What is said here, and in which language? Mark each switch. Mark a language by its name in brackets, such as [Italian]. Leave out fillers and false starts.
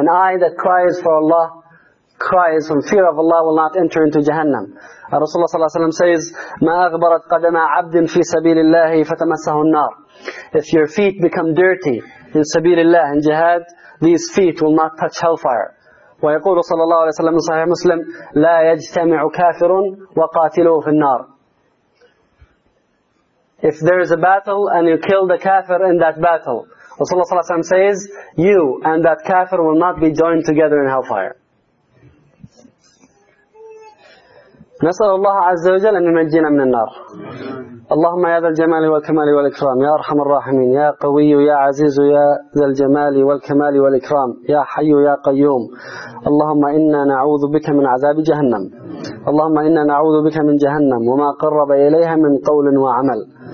[English] An eye that cries for Allah, cries from fear of Allah, will not enter into Jahannam. And Rasulullah ﷺ says, [Arabic] مَا أَغْبَرَتْ قَدَمَا عَبْدٍ فِي سَبِيلِ اللَّهِ فَتَمَسَّهُ النَّارُ. [English] If your feet become dirty in sabilillah, in jihad, these feet will not touch hellfire. [Arabic] وَيَقُولُ صَلَى اللَّهُ عَلَيْهِ وَسَلَّمُ صَحِيحُ مُسْلِمُ لَا يَجْتَمِعُ كَافِرٌ وَقَاتِلُهُ فِي النَّارِ. [English] If there is a battle and you kill the kafir in that battle, Rasulullah صلى الله عليه وسلم says, you and that kafir will not be joined together in hellfire. [Arabic] نسأل الله عز وجل أن ينجينا من النار. اللهم يا ذا الجمال والكمال والإكرام، يا أرحم الراحمين، يا قوي يا عزيز، يا ذا الجمال والكمال والإكرام، يا حي يا قيوم، اللهم إنا نعوذ بك من عذاب جهنم، اللهم إنا نعوذ بك من جهنم وما قرب إليها من قول وعمل.